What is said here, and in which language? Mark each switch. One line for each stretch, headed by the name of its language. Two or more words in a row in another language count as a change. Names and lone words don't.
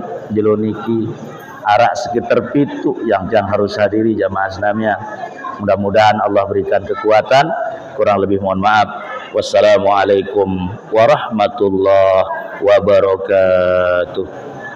Sasak: Jeloniki arak sekitar pitu yang harus hadiri jamaah senamian.
Indonesian: Mudah-mudahan Allah berikan kekuatan. Kurang lebih mohon maaf.
Arabic: والسلام عليكم ورحمة الله وبركاته.